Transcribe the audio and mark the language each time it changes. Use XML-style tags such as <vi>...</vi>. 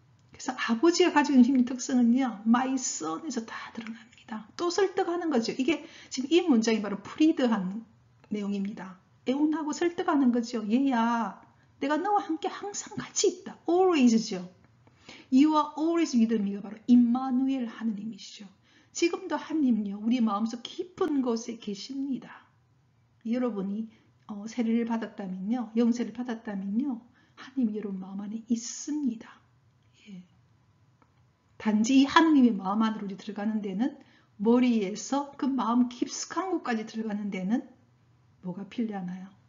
<ko>그래서 아버지가 가지고 있는 힘의 특성은요.</ko> <en>My son</en> <ko>에서 다 드러납니다. 또 설득하는 거죠. 이게 지금 이 문장이 바로 프리드한 내용입니다. 애원하고 설득하는 거죠. 얘야 내가 너와 함께 항상 같이 있다.</ko> <en>Always</en> <ko>죠.</ko> <en>You are always with me</en> <ko>가 바로 임마누엘 하느님이시죠. 지금도 하느님요. 우리 마음속 깊은 곳에 계십니다. 여러분이 세례를 받았다면요. 영세를 받았다면요. 하느님이 여러분 마음 안에 있습니다. 예. 단지 이 하느님의 마음 안으로 들어가는 데는 머리에서 그 마음 깊숙한 곳까지 들어가는 데는 뭐가 필요하나요?</ko>